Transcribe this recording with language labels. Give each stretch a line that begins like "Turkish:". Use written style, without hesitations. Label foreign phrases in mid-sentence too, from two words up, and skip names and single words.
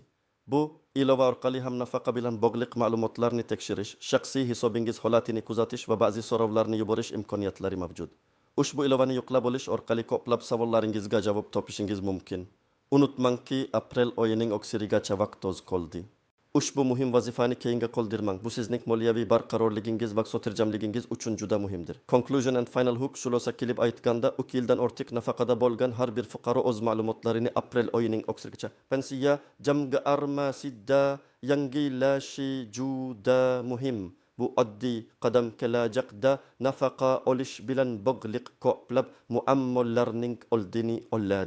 Uzbek: Bu ilova orqali ham nafaqa bilan bog'liq ma'lumotlarni tekshirish, shaxsiy hisobingiz holatini kuzatish va ba'zi so'rovlarni yuborish imkoniyatlari mavjud. Ushbu ilovani yuklab olish orqali ko'plab savollaringizga javob topishingiz mumkin. Unutmangki, aprel oyining oxirigacha vaqt oz qoldi. Ushbu muhim vazifani keyinga qoldirmang. Bu sizning moliyaviy barqarorligingiz va xotirjamligingiz uchun juda muhimdir.
English: Conclusion and final hook
Uzbek: xulosa qilib aytganda, 2 yildan ortiq nafaqada bo'lgan har bir fuqaro o'z ma'lumotlarini aprel oyining oxirigacha pensiya jamg'armasida yangilashi juda muhim. Bu oddiy qadam kelajakda nafaqa olish bilan bog'liq ko'plab muammolarning oldini oladi.